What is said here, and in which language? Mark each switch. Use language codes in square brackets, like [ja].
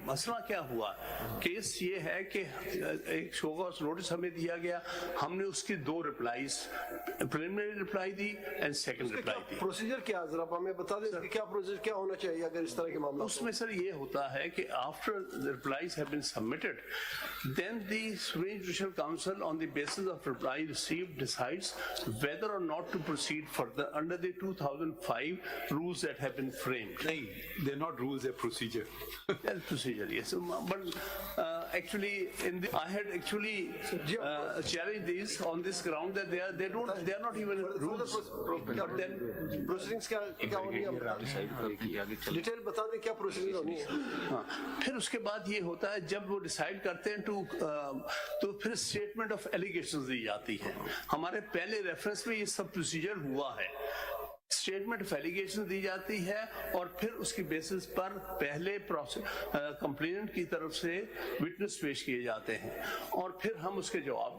[ur] مسئلہ کیا ہوا, کیس یہ ہے کہ ایک شو کاز نوٹس ہمیں دیا گیا, ہم نے اس کی 2 ریپلائیز, preliminary reply the end second reply the. Procedure کیا ذرا ہمیں بتا دیں کہ کیا پروسیجر کیا ہونا چاہیے اگر اس طرح کے معاملہ؟ اس میں سر یہ ہوتا ہے کہ [en] after the replies have been submitted, then the Supreme Judicial Council on the basis of reply received decides whether or not to proceed further under the 2005 rules that have been framed. نہیں, they're not rules, they're procedure. That's procedure, yes. But actually, I had actually challenged these on this ground that they are not even rules. But then [ur] proceedings کیا ہونی ہے, detail بتا دیں کیا procedure ہونی ہے. ہاں, پھر اس کے بعد یہ ہوتا ہے جب وہ ڈیسائیڈ کرتے ہیں تو پھر اسٹیٹمنٹ آف ایلیگیشنز دی جاتی ہے. ہمارے پہلے ریفرنس میں یہ سب پروسیجر ہوا ہے. اسٹیٹمنٹ آف ایلیگیشن دی جاتی ہے اور پھر اس کی بیسس پر پہلے کمپلیننٹ کی طرف سے وٹنس پیش کیے جاتے ہیں اور پھر ہم اس کے جواب.